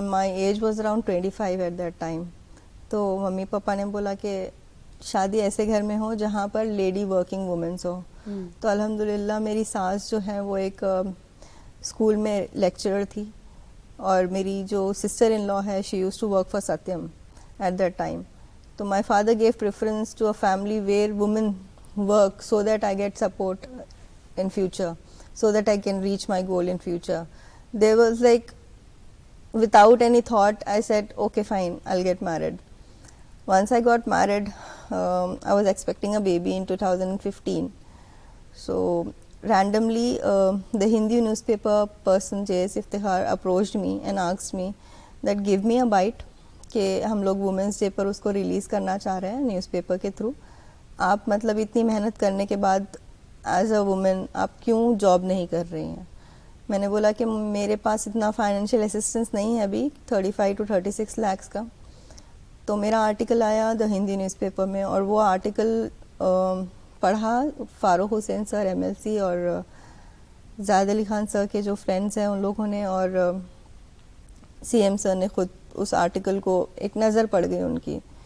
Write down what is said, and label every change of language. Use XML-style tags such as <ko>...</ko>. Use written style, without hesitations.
<en>My age was around 25 at that time.</en> <ur>تو mummy papa نے بولا کہ شادی ایسے گھر میں ہو جہاں پر لیڈی ورکنگ وومنس ہو. تو الحمدللہ میری ساس جو ہے وہ ایک اسکول میں لیکچرر تھی، اور میری جو سسٹر ان لا ہے</ur> <en>She used to work for Satyam at that time. تو my father gave preference to a family where women work so that I get support in future, so that I can reach my goal in future. There was like, without any thought, I said, okay, fine, I'll get married. Once I got married, I was expecting a baby in 2015. So randomly, the Hindi newspaper person JS Iftikhar approached me and asked me that give me a bite,</en> <ur>کہ ہم لوگ women's day پر اس کو release کرنا چاہ رہے ہیں news paper کے through. آپ مطلب اتنی محنت کرنے کے بعد ایز اے وومن آپ کیوں جاب نہیں کر رہی ہیں؟ میں نے بولا کہ میرے پاس اتنا فائنینشیل اسسٹنس نہیں ہے ابھی 35 to 36 لاکھ کا. تو میرا آرٹیکل آیا دا ہندی نیوز پیپر میں، اور وہ آرٹیکل پڑھا فاروق حسین سر ایم ایل سی اور زاہد علی خان سر کے جو فرینڈس ہیں ان لوگوں نے، اور سی ایم سر نے خود اس آرٹیکل کو ایک نظر پڑ گئی ان کی.</ur>